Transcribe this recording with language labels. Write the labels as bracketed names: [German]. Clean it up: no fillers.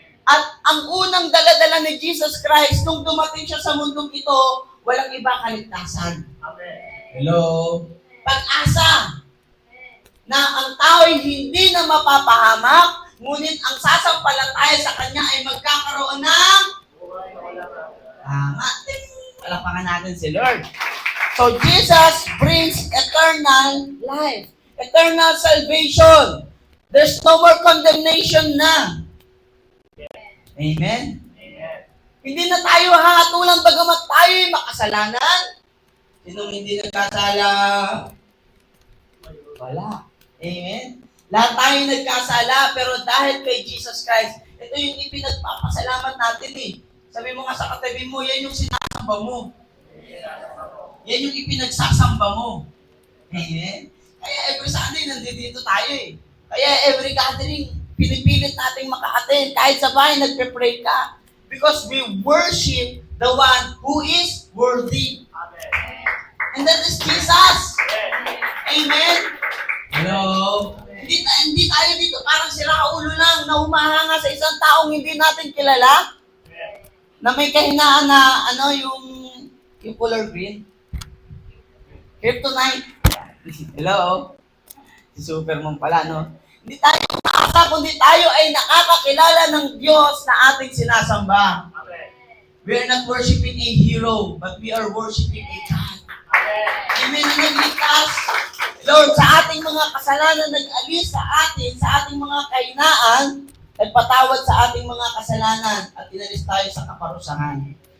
[Filipino] At ang unang dala-dala ni Jesus Christ nung dumating siya sa mundong ito, walang iba kaligtasan. Amen. Hello. Pag-asa na ang tao'y hindi na mapapahamak, ngunit ang sasampalataya sa kanya ay magkakaroon ng tama. Palakpakan natin si Lord. [English] So, Jesus brings eternal life. Eternal salvation. There's no more condemnation na. Amen? Amen. [Filipino] Hindi na tayo hahatulan bagamat tayo'y makasalanan. Sinong hindi nagkasala? Wala. Amen? Lahat tayo nagkasala, pero dahil kay Jesus Christ, ito yung ipinagpapasalamat natin eh. Sabi mo nga sa katabi mo, yan yung sinasamba mo. Yan yung ipinagsasamba mo. Amen? Kaya every Sunday, nandito tayo eh. Kaya every gathering, pinipilit nating maka-attend. Kahit sa bahay, nagpe-pray ka. [English] Because we worship the one who is worthy. Amen. And that is Jesus. Amen. Amen? Hello? [Filipino] Hindi tayo dito parang siraulo lang na humahanga sa isang taong hindi natin kilala. Na may kahinaan na yung color green. Kryptonite. Hello? Si Superman pala, no? Hindi tayo umaasa, kundi tayo ay nakakakilala ng Diyos na ating sinasamba. Amen. [English] We are not worshiping a hero, but we are worshiping a God. Amen. [Filipino] Amen. Na nagligtas. Lord, sa ating mga kasalanan, nag-alis sa atin, sa ating mga kahinaan, nagpatawad sa ating mga kasalanan, at inalis tayo sa kaparusahan.